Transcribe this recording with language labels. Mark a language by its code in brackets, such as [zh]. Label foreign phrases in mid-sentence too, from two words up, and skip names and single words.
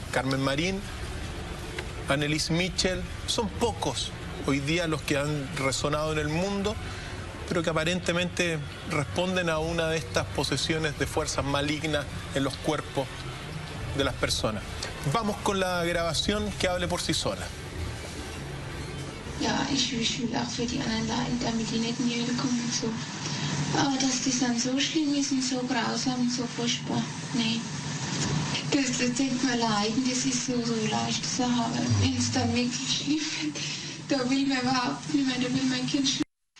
[es] Carmen Marín, Anneliese Michel, son pocos hoy día los que han resonado en el mundo, pero que aparentemente responden a una de estas posesiones de fuerzas malignas en los cuerpos de las personas. Vamos con la grabación que hable por sí sola. [de] Ja, ich will auch für die anderen leiden, damit die nicht in die Hölle kommen und so. Aber dass das dann so schlimm ist und so grausam und so furchtbar, nee. Das denkt man leiden, das ist so leicht zu haben. Wenn es dann wirklich schlimm wird, da will man überhaupt nicht mehr, da will mein Kind schlafen.